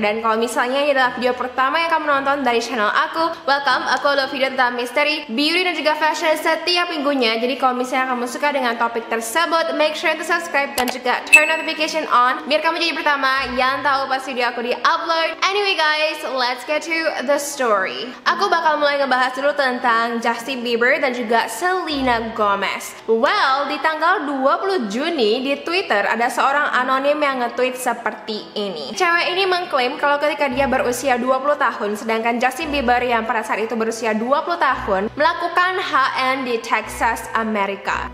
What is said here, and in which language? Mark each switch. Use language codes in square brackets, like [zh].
[id] Dan kalau misalnya ini adalah video pertama yang kamu nonton dari channel aku, welcome. Aku ada video tentang misteri, beauty, dan juga fashion setiap minggunya. Jadi kalau misalnya kamu suka dengan topik tersebut, [en] make sure to subscribe [id] dan juga [en] turn notification on [id] biar kamu jadi pertama yang tahu pas video aku di-upload. [en] Anyway guys, let's get to the story. [id] Aku bakal mulai ngebahas dulu tentang Justin Bieber dan juga Selena Gomez. Well, di tanggal 20 Juni di Twitter ada seorang anonim yang nge-tweet seperti ini. Cewek ini mengklaim kalau ketika dia berusia 20 tahun, sedangkan Justin Bieber yang pada saat itu berusia 20 tahun melakukan HN di Texas, Amerika.